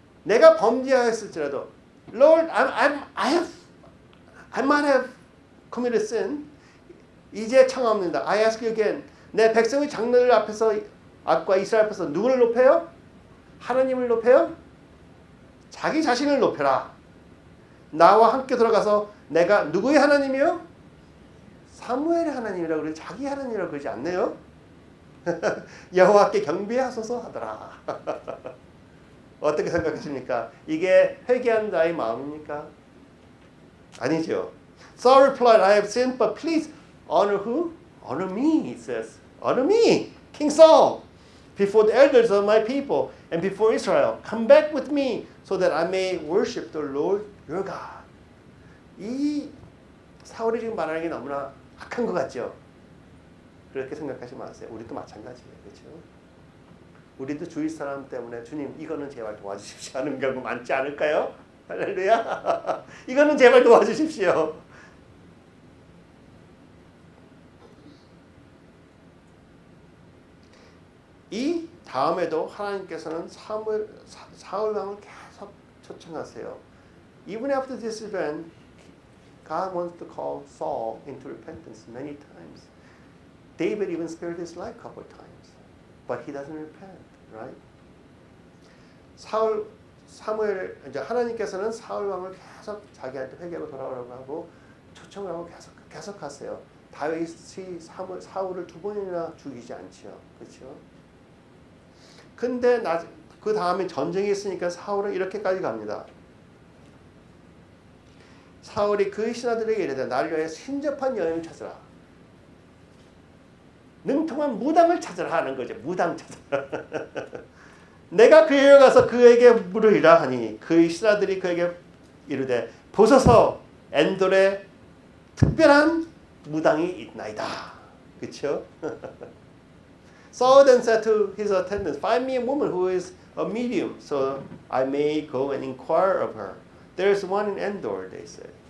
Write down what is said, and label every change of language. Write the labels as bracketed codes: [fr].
[ko] 내가 범죄하였을지라도 [en] Lord, I might have committed sin. [ko] 이제 청합니다. [en] I ask you again. [ko] 내 백성의 장로들 앞과 이스라엘 앞에서 누구를 높여요? 하나님을 높여요? 자기 자신을 높여라. 나와 함께 들어가서 내가 누구의 하나님이요? 사무엘의 하나님이라고 그러지 자기 하나님이라고 그러지 않네요. 여호와께 경배하소서 하더라. 어떻게 생각하십니까? 이게 회개한 자의 마음입니까? 아니죠. [en] Saul replied, I have sinned, but please honor who? Honor me, it says. Honor me, King Saul, before the elders of my people and before Israel. Come back with me so that I may worship the Lord your God. [ko] 이 사울이 지금 말하는 게 너무나 악한 것 같죠? 그렇게 생각하지 마세요. 우리도 마찬가지예요. 그렇죠? 우리도 주위 사람 때문에 주님 이거는 제발 도와주십시오 하는 경우 많지 않을까요? 할렐루야. 이거는 제발 도와주십시오. 이 다음에도 하나님께서는 사울 왕을 계속 초청하세요. [en] Even after this event, God wants to call Saul into repentance many times. David even spared his life a couple of times, but he doesn't repent, right? [ko] 사무엘 이제 하나님께서는 사울 왕을 계속 자기한테 회개하고 돌아오라고 하고 초청을 하고 계속 하세요. 다윗이 사울을 2번이나 죽이지 않지요, 그렇죠? 근데 그 다음에 전쟁이 있으니까 사울은 이렇게까지 갑니다. 사울이 그 신하들에게 이르되 나를 위하여 신접한 여인을 찾으라. 능통한 무당을 찾으라 하는 거죠. 무당 찾으라. 내가 그에게 가서 그에게 물으리라 하니 그의 신하들이 그에게 이르되 보소서 엔돌에 특별한 무당이 있나이다. 그렇죠? [en] Saul then said to his attendants, Find me a woman who is a medium, so I may go and inquire of her. There is one in Endor, they say.